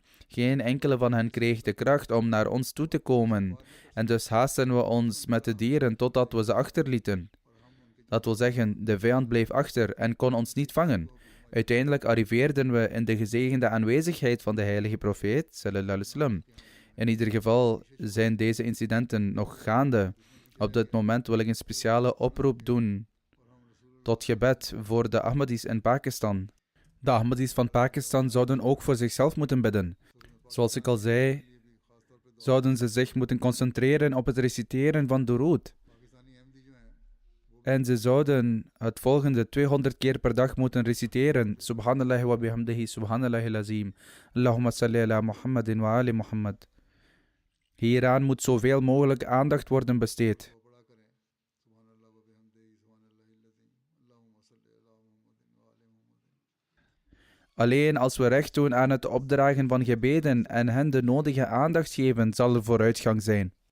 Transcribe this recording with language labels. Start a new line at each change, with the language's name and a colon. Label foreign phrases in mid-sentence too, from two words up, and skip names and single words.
Dutch: Geen enkele van hen kreeg de kracht om naar ons toe te komen, en dus haasten we ons met de dieren totdat we ze achterlieten. Dat wil zeggen, de vijand bleef achter en kon ons niet vangen. Uiteindelijk arriveerden we in de gezegende aanwezigheid van de heilige profeet,
Arabic: صلى الله عليه وسلم.
Dutch: In ieder geval zijn deze incidenten nog gaande. Op dit moment wil ik een speciale oproep doen tot gebed voor de Ahmadis in Pakistan. De Ahmadis van Pakistan zouden ook voor zichzelf moeten bidden. Zoals ik al zei, zouden ze zich moeten concentreren op het reciteren van Durood. En ze zouden het volgende 200 keer per dag moeten reciteren.
Arabic: سبحان الله وبحمده، سبحان الله العظيم. اللهم صل على محمد وآل محمد.
Dutch: Hieraan moet zoveel mogelijk aandacht worden besteed. Alleen als we recht doen aan het opdragen van gebeden en hen de nodige aandacht geven, zal er vooruitgang zijn.